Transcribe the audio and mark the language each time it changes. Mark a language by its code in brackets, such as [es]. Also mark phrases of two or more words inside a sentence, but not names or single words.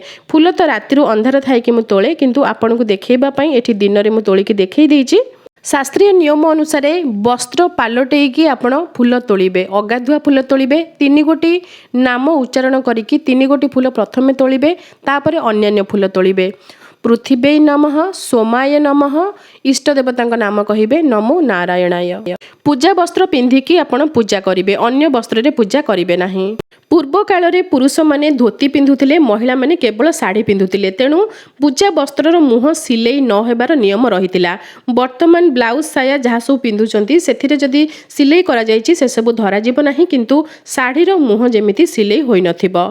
[or] ଫୁଲ ତ ରାତିରୁ ଅନ୍ଧାର ଥାଏ କି ମୁ ତୋଳେ, କିନ୍ତୁ ଆପଣଙ୍କୁ ଦେଖେଇବା ପଇ ଏଠି ଦିନ ରେ ମୁ ତୋଳିକି ଦେଖେଇ ଦେଇଛି। ଶାସ୍ତ୍ରୀୟ ନିୟମ ଅନୁସାରେ ବସ୍ତ୍ର ପାଲଟେଇକି ଆପଣ ଫୁଲ ତୋଳିବେ। ଅଗାଧୁଆ ଫୁଲ ତୋଳିବେ, 3 ଗୋଟି ନାମ ଉଚ୍ଚାରଣ କରିକି 3 ଗୋଟି ଫୁଲ ପ୍ରଥମେ ତୋଳିବେ, ତାପରେ ଅନ୍ୟାନ୍ୟ ଫୁଲ ତୋଳିବେ। ପୃଥ୍ୱୀ ନମଃ, ସୋମାୟ ନମଃ, ଇଷ୍ଟ ଦେବତାଙ୍କ ନାମ କହିବେ ନମୋ ନାରାୟଣାୟ। ପୂଜା ବସ୍ତ୍ର ପିନ୍ଧିକି ଆପଣ ପୂଜା କରିବେ, ଅନ୍ୟ ବସ୍ତ୍ର ରେ ପୂଜା କରିବେ ନାହିଁ। ପୂର୍ବ କାଳ ରେ ପୁରୁଷ ମାନେ ଧୋତି ପିନ୍ଧୁଥିଲେ, ମହିଳା ମାନେ କେବଳ ଶାଢ଼ୀ ପିନ୍ଧୁଥିଲେ। ତେଣୁ ପୂଜା ବସ୍ତ୍ରର ମୁହ ସିଲେଇ ନ ହେବାର ନିୟମ ରହିଥିଲା। ବର୍ତ୍ତମାନ ବ୍ଲାଉଜ ସାୟା ଯାହା ସବୁ ପିନ୍ଧୁଛନ୍ତି ସେଥିରେ ଯଦି ସିଲେଇ କରା ଯାଇଛି ସେ ସବୁ ଧରା ଯିବ ନାହିଁ, କିନ୍ତୁ ଶାଢ଼ୀର ମୁହ ଯେମିତି ସିଲେଇ ହୋଇ ନଥିବ।